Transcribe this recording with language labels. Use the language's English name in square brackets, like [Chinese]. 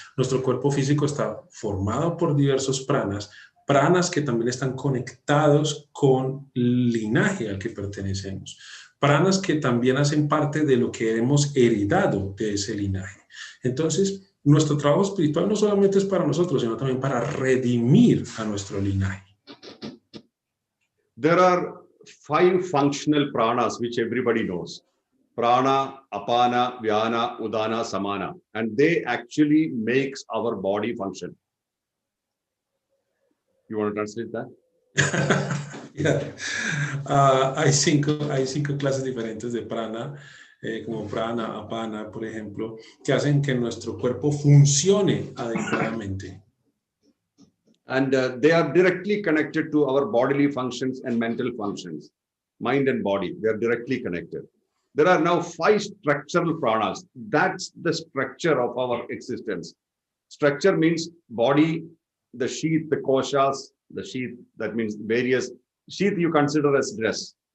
[Spanish] Nuestro cuerpo físico está formado por diversos pranas que también están conectados con el linaje al que pertenecemos. pranas que también hacen parte de lo que hemos heredado de ese linaje. Entonces, nuestro trabajo espiritual no solamente es para nosotros, sino también para redimir a nuestro linaje. [English] There are 5 functional pranas which everybody knows. Prana, Apana, Vyana, Udana, Samana. And they actually makes our body function. You want to translate that? Yeah. [Spanish] Hay cinco clases diferentes de prana, como prana, apana, por ejemplo, que hacen que nuestro cuerpo funcione adecuadamente. [English] And they are directly connected to our bodily functions and mental functions. Mind and body, they are directly connected. There are now 5 structural pranas. That's the structure of our existence. Structure means body, the sheath, the koshas, the sheath, that means various sheath you consider as dress.